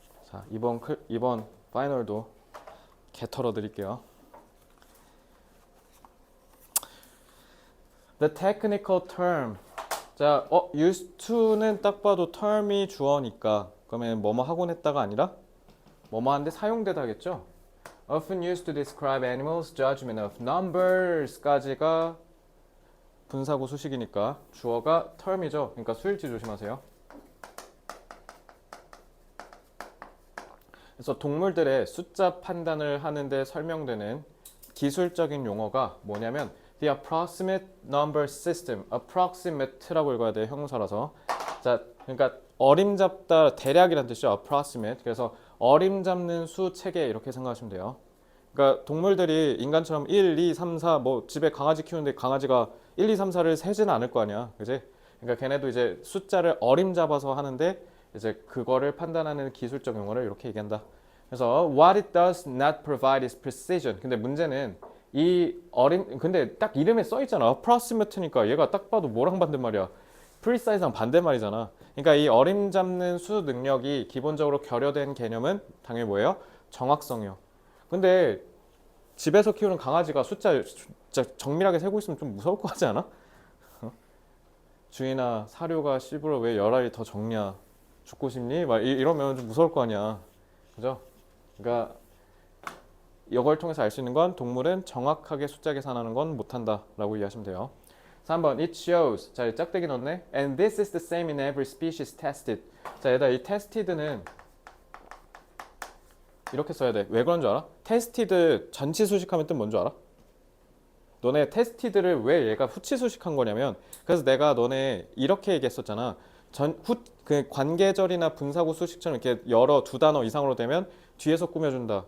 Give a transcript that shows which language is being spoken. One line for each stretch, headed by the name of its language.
Korean: 자, 이번 파이널도 개 털어 드릴게요.
English: The technical term.
Korean: 자, used to는 딱 봐도 term이 주어니까 그러면 뭐뭐 하곤 했다가 아니라 뭐뭐 하는데 사용되다겠죠?
English: Often used to describe animals' judgment of numbers
Korean: 까지가 분사구 수식이니까 주어가 term이죠. 그러니까 수일치 조심하세요. 그래서 동물들의 숫자 판단을 하는데 설명되는 기술적인 용어가 뭐냐면
English: The approximate number system.
Korean: approximate라고 읽어야 돼, 형용사라서. 자, 그러니까 어림잡다, 대략이란 뜻이죠.
English: approximate.
Korean: 그래서 어림잡는 수 체계 이렇게 생각하시면 돼요. 그러니까 동물들이 인간처럼 1, 2, 3, 4, 뭐 집에 강아지 키우는데 강아지가 1, 2, 3, 4를 세지는 않을 거 아니야, 그지? 그러니까 걔네도 이제 숫자를 어림잡아서 하는데 이제 그거를 판단하는 기술적 용어를 이렇게 얘기한다.
English: 그래서 what it does not provide is precision.
Korean: 근데 문제는 근데 딱 이름에 써 있잖아. approximate니까 얘가 딱 봐도 뭐랑 반대말이야? precise랑 반대말이잖아. 그러니까 이 어림잡는 수 능력이 기본적으로 결여된 개념은 당연히 뭐예요? 정확성이요. 근데 집에서 키우는 강아지가 숫자 진짜 정밀하게 세고 있으면 좀 무서울 것 같지 않아? 주인아, 사료가 씹으러 왜 10알이 더 적냐? 죽고 싶니? 막 이러면 좀 무서울 거 아니야. 그죠? 그러니까 이걸 통해서 알 수 있는 건 동물은 정확하게 숫자 계산하는 건 못한다 라고 이해하시면 돼요. 3번
English: It shows.
Korean: 자, 짝대기 넣네.
English: And this is the same in every species tested.
Korean: 자, 얘들아, 이 tested는 이렇게 써야 돼. 왜 그런 줄 알아? tested 전치 수식하면 뜻 뭔 줄 알아? 너네 tested를 왜 얘가 후치 수식한 거냐면, 그래서 내가 너네 이렇게 얘기했었잖아. 그 관계절이나 분사구 수식처럼 이렇게 두 단어 이상으로 되면 뒤에서 꾸며준다.